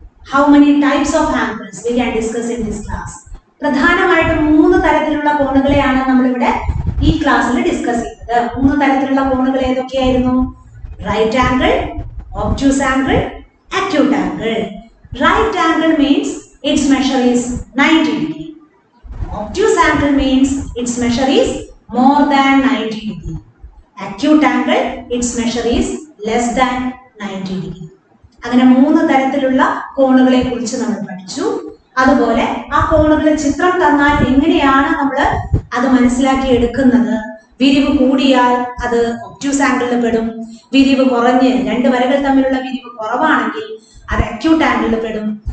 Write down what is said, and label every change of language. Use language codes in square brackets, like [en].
[en] How many types of angles we can discuss in this class. [ml] പ്രധാനമായിട്ടും 3 തരത്തിലുള്ള കോണുകളെയാണ് നമ്മളിവിടെ ഈ ക്ലാസ്സിൽ ഡിസ്കസ് ചെയ്തത്. 3 തരത്തിലുള്ള കോണുകൾ ഏതൊക്കെയായിരുന്നു? Right angle, obtuse angle, acute angle. [en] Right angle means its measure is 90 degree. Obtuse angle means its measure is more than 90 degree. Acute angle, its measure is less than 90 degree. [ml] അങ്ങനെ 3 തരത്തിലുള്ള കോണുകളെ കുറിച്ച് നമ്മൾ പഠിച്ചു. അതുപോലെ ആ കോണുകളെ ചിത്രം തന്നാൽ എങ്ങനെയാണ് നമ്മൾ അത് മനസ്സിലാക്കി എടുക്കുന്നത്? വിരിവ് കൂടിയാൽ അത് ഒബ്റ്റ്യൂസ് ആംഗിളിൽ പെടും. വിരിവ് കുറഞ്ഞ് രണ്ട് വരകൾ തമ്മിലുള്ള വിരിവ് കുറവാണെങ്കിൽ അത് അക്യൂട്ട് ആംഗിളിൽ പെടും.